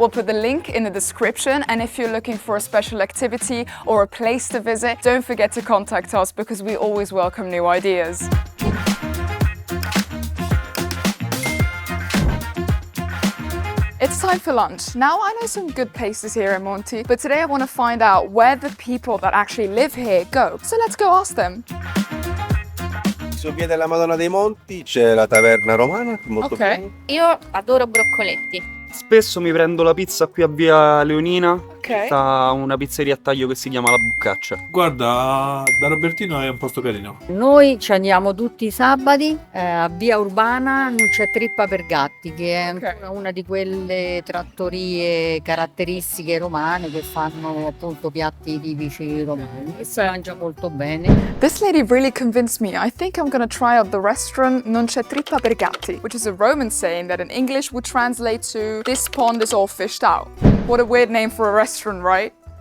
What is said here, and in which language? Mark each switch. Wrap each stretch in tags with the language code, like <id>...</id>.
<en>We'll put the link in the description, and if you're looking for a special activity or a place to visit, don't forget to contact us because we always welcome new ideas. It's time for lunch. Now I know some good places here in Monti, but today I want to find out where the people that actually live here go. So let's go ask them.</en> <it>Su via della Madonna dei Monti c'è la taverna romana, molto buona. Io adoro broccoletti. Spesso mi prendo la pizza qui a via Leonina, Ok. da una pizzeria a taglio che si chiama La Boccaccia. Guarda, da Robertino è un posto carino. Noi ci andiamo tutti i sabati a Via Urbana, non c'è trippa per gatti, che è Ok. ancora una di quelle trattorie caratteristiche romane che fanno appunto piatti tipici romani. E si mangia molto bene.</it> <en>This lady really convinced me. I think I'm gonna try out the restaurant Non c'è trippa per gatti, which is a Roman saying that in English would translate to "this pond is all fished out." What a weird name for a restaurant, right?</en>